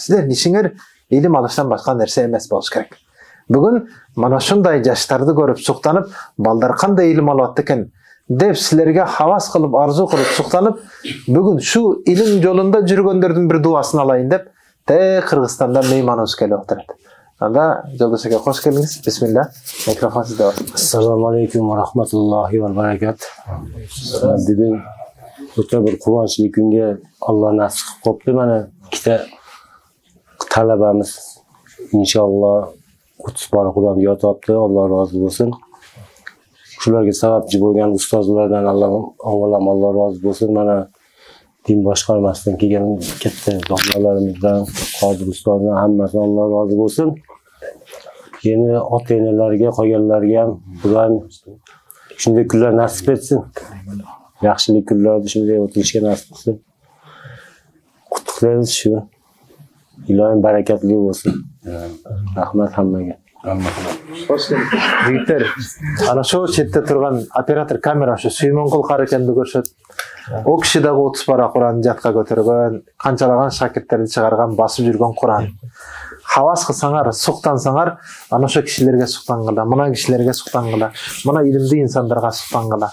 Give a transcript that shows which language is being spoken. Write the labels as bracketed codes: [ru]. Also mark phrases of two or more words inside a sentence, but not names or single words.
[ky] Силердин ишиңер илим алыштан башка нерсе эмес болуш керек. Бүгүн мана ушундай жаштарды көрүп суктанып, балдар кандай илим алат экен деп силерге хавас кылып, арзу кылып суктанып, бүгүн шу илим жолунда жүргөндөрдүн бир дуасын алайын деп, Кыргызстанда мейманыбыз келип отурат. Анда жолдош ака кош келиңиз. Бисмилла. Микрофон сизде бар. [ar] السلام عليكم ورحمة الله وبركاته. [ky] Бүгүн өтө бир кубанычлуу күнгө Алла насип кылыптыр. [uz] Мана ikkita talabamiz inshaalloh 30 bor Qur'on yodlabdi. Alloh rozi bo'lsin. Shularga sababchi bo'lgan ustozlardan avvalam Alloh rozi bo'lsin. Mana din boshqarmasidan kelgan katta domlalarimizdan, qodir ustozdan hammasidan Alloh rozi bo'lsin. Yeni ota-onalarga, qolganlarga ham Xudoyim shunday kunlar nasib etsin. Yaxshilik kunlarda shunday o'tishga nasib etsin. Qutlaymiz shu. Ilohim barakatli bo'lsin. Rahmat hammaga. [ky] Жигиттер, ана ошо четте турган оператор камера ошо Сүймөнкул кары экенди көрсөт. О киши дагы 30 бара Куранды жатка көтөргөн, канчалаган шакирттерди чыгарган, басып жүргөн Куран. Хавас кылсаңар, суктансаңар, ана ошо кишилерге суктангыла, мына кишилерге суктангыла, мына илимдүү инсандарга суктангыла.